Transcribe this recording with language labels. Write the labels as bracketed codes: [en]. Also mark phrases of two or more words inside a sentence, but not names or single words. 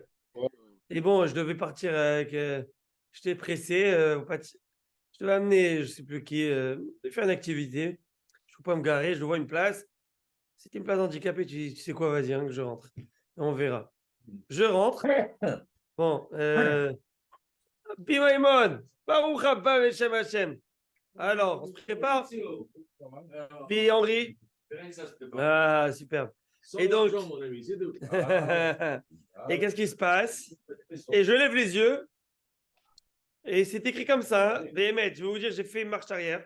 [fr] Et bon, je devais partir avec. J'étais pressé. Je devais amener, je ne sais plus qui, de faire une activité. Je ne peux pas me garer. Je vois une place. C'était une place handicapée. Tu dis, tu sais quoi, vas-y, hein, que je rentre. Et on verra. Je rentre. Bon. Bimaimon. [he] ברוך הבא בשם השם. [fr] Alors, on se prépare. Puis Henri. Ah, super. Et donc. Et qu'est-ce qui se passe? Et je lève les yeux. Et c'est écrit comme ça. Béhémet, je vais vous dire, j'ai fait une marche arrière.